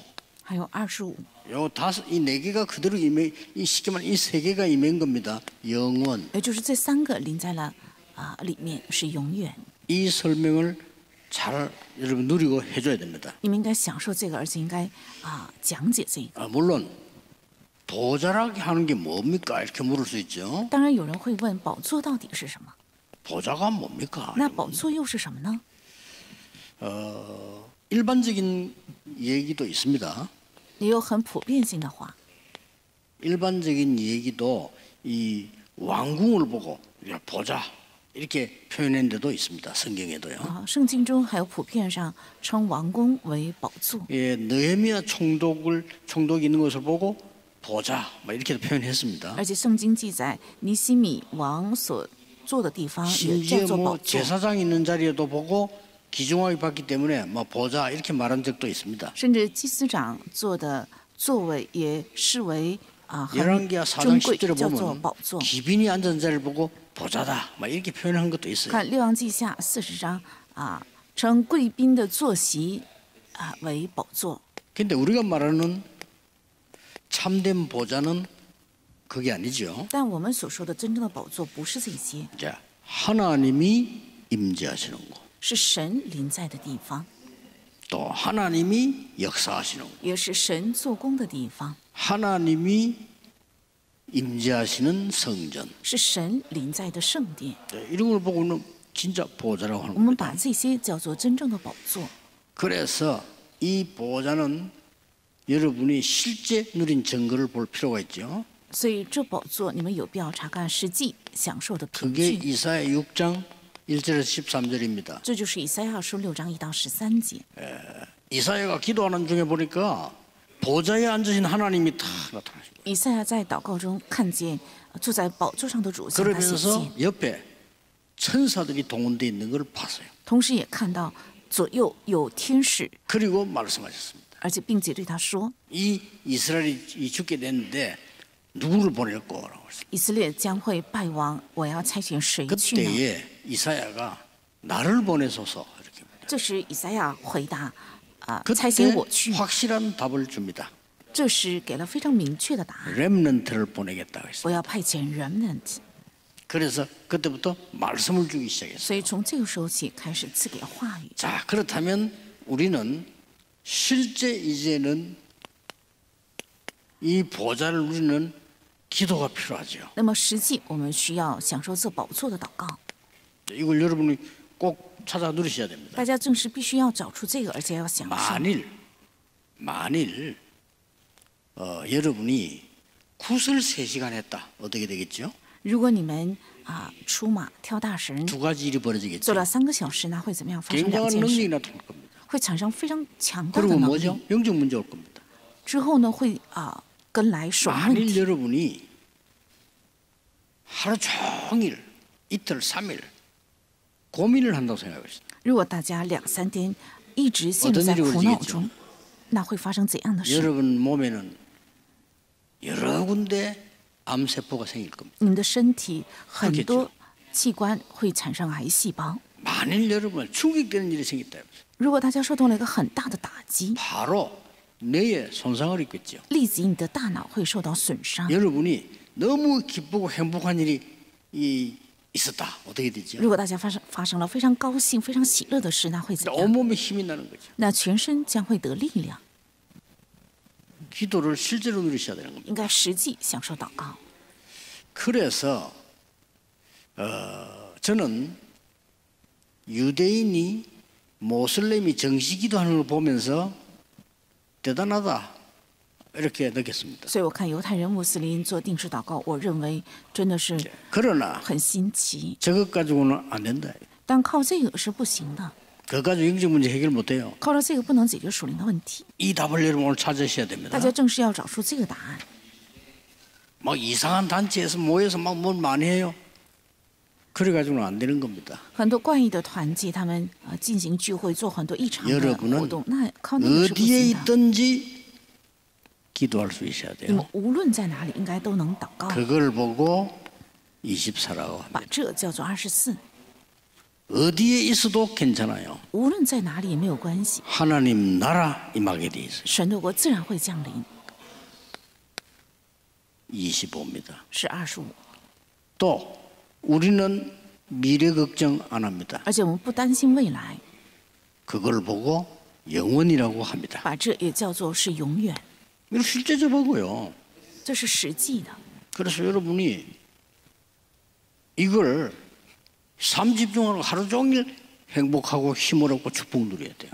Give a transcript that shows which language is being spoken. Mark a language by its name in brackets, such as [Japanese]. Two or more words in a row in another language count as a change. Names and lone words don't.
[Chinese] 还有25， [Korean] 요 다섯 이 네 개가 그대로 임해 이 쉽게 말하면 이 세 개가 임한 겁니다. 영원. [Chinese] 也就是这三个临在了里面，是永远。 [Korean] 이 설명을 잘 여러분 누리고 해줘야 됩니다. [Chinese] 你们应该享受这个，而且应该讲解这个。 [Korean] 물론 보좌라고 하는 게 뭡니까? 이렇게 물을 수 있죠. [Chinese] 当然有人会问，宝座到底是什么？ [Korean] 보좌가 뭡니까? [Chinese] 那宝座又是什么呢？ [Korean] 일반적인 얘기도 있습니다. [Chinese] 也有很普遍性的话， [Korean] 일반적인 얘기도 이 왕궁을 보고 야, 보좌 이렇게 표현한 데도 있습니다. 성경에도요. [Chinese] 圣经中还有普遍上称王宫为宝座。 [Korean] 예, 느헤미야 총독이 있는 것을 보고 보좌 뭐 이렇게 표현했습니다. [Chinese] 而且圣经记载尼西米王所坐的地方也叫 [Korean] 심지어 [Chinese] 做 [Korean] 뭐 [Chinese] 宝座， [Korean] 제사장 있는 자리에도 보고 귀중하게 봤기 때문에 뭐 보좌 이렇게 말한 적도 있습니다. [Chinese] 甚至祭司长坐的座位也视为很 [Korean] 열왕기하 4장 [Chinese] 尊贵， [Korean] 10절에 [Chinese] 叫做 [Korean] 보면 [Chinese] 宝座。 [Korean] 기빈이 앉은 자리를 보고 보좌다 막 이렇게 표현한 것도 있어요. [Chinese] 看《列王记下》40章称贵宾的坐席为宝座。 [Korean] 근데 우리가 말하는 참된 보좌는 그게 아니죠. [Chinese] 但我们所说的真正的宝座不是这些， [Korean] 자, 하나님이 임재하시는 곳, [Chinese] 是神临在的地方， [Korean] 또 하나님이 역사하시는 곳, [Chinese] 也是神做工的地方， [Korean] 하나님이 임재하시는 성전. [Chinese] 是神临在的圣殿。 [Korean] 이런 걸 보고는 진짜 보좌라고 하는 [Chinese] 我们 [Korean] 겁니다. [Chinese] 把这些叫做真正的宝座。 [Korean] 그래서 이 보좌는 여러분이 실제 누린 증거를 볼 필요가 있죠. [Chinese] 所以这宝座你们有必要查看实际享受的凭 [Korean] 그게 [Chinese] 据。 [Korean] 이사야 6장 1절에서 13절입니다. [Chinese] 这就是以赛亚书6章1到13节。 [Korean] 이사야가 기도하는 중에 보니까 보좌에 앉으신 하나님이 다 나타나신 거예요. [Chinese] 以赛亚在祷告中看见坐在宝座上的主向他显 [Korean] 그러면서 [Chinese] 现， [Korean] 옆에 천사들이 동원되어 있는 걸 봤어요. [Chinese] 同时也看到左右有天使， [Korean] 그리고 말씀하셨습니다. [Chinese] 而且并且对他说： [Korean] 이 이스라엘이 죽게 됐는데 누구를 보낼 거라고 했어요. [Chinese] 以色列将会败亡，我要差遣谁去呢？ [Korean] 그때에 이사야가 나를 보내소서 이렇게 합니다. [Chinese] 这时以赛亚回答：差遣 [Korean] 그때 [Chinese] 我去。 [Korean] 확실한 답을 줍니다. [Chinese] 这时给了非常明确的答案： [Korean] 렘넌트를 보내겠다고 했어요. [Chinese] 我要派遣 remnant。 [Korean] 그래서 그때부터 말씀을 주기 시작했어요. [Chinese] 所以从这个时候起开始赐给话语。 [Korean] 자, 그렇다면 우리는 실제 이제는 이 보좌를 누리는 기도가 필요하죠. [Chinese] 那么实际我们需要享受这宝座的祷告， [Korean] 이걸 여러분이 꼭 찾아 누리셔야 됩니다. [Chinese] 大家正是必须要找出这个，而且要享受。 [Korean] 만일 여러분이 굿을 3시간 했다. 어떻게 되겠죠? [Chinese] 如果你们出马跳大绳 [Korean] 두 가지 일이 [Chinese] 做 [Korean] 벌어지겠죠. [Chinese] 了3个小时，那会怎么样？发生2 [Korean] 굉장한 [Chinese] 件 [Korean] 능력이 [Chinese] 事， [Korean] 나타날 겁니다. [Chinese] 会产生非常强大的 [Korean] 그리고 [Chinese] 能 [Korean] 뭐죠? [Chinese] 力。 [Korean] 영적 문제 올 겁니다. [Chinese] 之后呢，会跟来守问 [Korean] 만일 [Chinese] 题。 [Korean] 여러분이 하루 종일 이틀 3일 고민을 한다고 생각하겠습니다. [Chinese] 如果大家2、3天一直陷入在苦恼中，那会发生怎样的事？ [Korean] 여러분 몸에는 여러 군데 암세포가 생길 겁니다. [Chinese] 你们的身体很多器官会产生癌细胞。 [Korean] 만일 여러분 충격되는 일이 생겼다. [Chinese] 如果大家受到了一个很大的打击， [Korean] 바로 뇌에 손상을 입겠죠. [Chinese] 立即你的大脑会受到损伤。 [Korean] 여러분이 너무 기쁘고 행복한 일이 있었다. 어떻게 되죠? [Chinese] 如果大家发生了非常高兴、非常喜乐的事，那会怎样？ [Korean] 온몸에 힘이 나는 거죠. [Chinese] 那全身将会得力量。 [Korean] 기도를 실제로 누리셔야 되는 겁니다. [Chinese] 应该实际享受祷告。 [Korean] 그래서 저는 유대인이 모슬렘이 정식 기도하는 걸 보면서 대단하다 이렇게 느꼈습니다. [Chinese] 所以我看犹太人、穆斯林做定时祷告，我认为真的是 [Korean] 그러나 [Chinese] 很新奇。 [Korean] 저것 가지고는 안 된다. [Chinese] 但靠这个是不行的， [Korean] 그거 가지고 영적 문제 해결 못해요. [Chinese] 靠着这个不能解决属灵的问题。 [Korean] 이 답을 여러분 오늘 찾으셔야 됩니다. [Chinese] 大家正是要找出这个答案。 [Korean] 막 이상한 단체에서 모여서 막 뭘 많이 해요. 그래가지고는 안 되는 겁니다. [Chinese] 很多怪异的团体，他们进行聚会，做很多异常的 [Korean] 여러분은 [Chinese] 活动，那靠那个是不 [Korean] 어디에 [Chinese] 行的。 [Korean] 있든지 기도할 수 있어야 [Chinese] 你们 [Korean] 돼요. [Chinese] 无论在哪里，应该都能祷告， [Korean] 그걸 보고 24라고 합니다. [Chinese] 把这叫做24。 [Korean] 어디에 있어도 괜찮아요. [Chinese] 无论在哪里也没有关系， [Korean] 하나님 나라 임하게 돼 있어요. [Chinese] 神的国自然会降临。 [Korean] 25입니다. [Chinese] 是25， [Korean] 또 우리는 미래 걱정 안 합니다. [Chinese] 而且我们不担心未来， [Korean] 그걸 보고 영원이라고 합니다. [Chinese] 把这也叫做是永远。 [Korean] 이거 실제적이고요. [Chinese] 这是实际的。 [Korean] 그래서 여러분이 이걸 삶 집중하고 하루 종일 행복하고 힘을 얻고 축복 누려야 돼요.